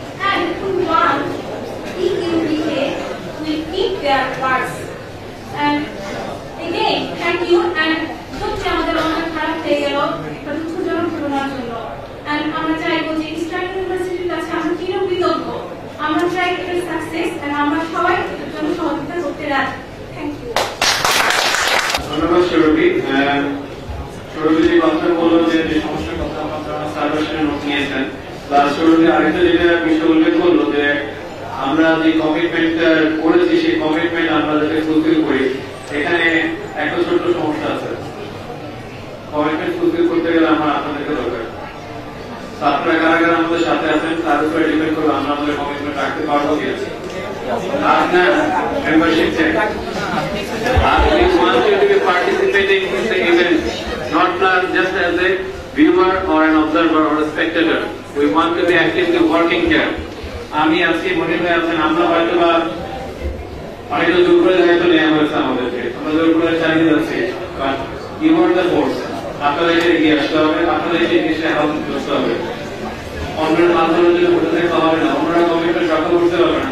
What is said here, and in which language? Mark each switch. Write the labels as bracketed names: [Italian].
[English] And we want EUBA will keep their words. And again, thank you. [Bangla] And সত্যি আমাদের অনেক খারাপ হয়ে গেল একটা দুঃখজনক ঘটনার জন্য। And আমরা চাইবো যে ইস্টার্ন ইউনিভার্সিটির কাছে আমরা চিরকৃতজ্ঞ। আমরা চাই এটার সাকসেস এবং আমরা সবাই এটার জন্য সহযোগিতা করতে রাজি। [English] Thank you. [Bangla] ধন্যবাদ সৌরভী। সৌরভী যে কথা বললো যে সমস্যার কথা আপনারা সার্ভেশনে নোট নিয়েছেন, প্লাস সৌরভী আরেকটা যেটা বিষয় উল্লেখ করলো যে আমরা যে কমিটমেন্টটা করেছি সেই কমিটমেন্ট আমরা যাতে ফুলফিল করি। এখানে একটা ছোট্ট সমস্যা আছে, কমিটমেন্ট ফুলফিল করতে গেলে আমার আপনাদেরকে দরকার। আপনারা কারা কারা আমাদের সাথে আছেন তার উপরে ডিপেন্ড করবে আমরা আমাদের কমিটমেন্ট রাখতে পারবো কি আপনার membership check. [English] We want you to be participating in the event, not just as a viewer or an observer or a spectator. We want to be actively working here. [Bangla] আমি আজকে মনে হয়ে আছেন আমরা হয়তো বা হয়তো জোর করে হয়তো নেওয়া হয়েছে আমাদেরকে, আমরা জোর করে চালিয়ে যাচ্ছি, [English] But you are the force. [Bangla] আপনাদেরকে এগিয়ে আসতে হবে, আপনাদেরকে জিনিসটা হেল্প করতে হবে। অন্যের মাধ্যমে যদি বসে থাকতে হবে না, অন্যরা কমিটমেন্ট রক্ষা করতে পারবে না।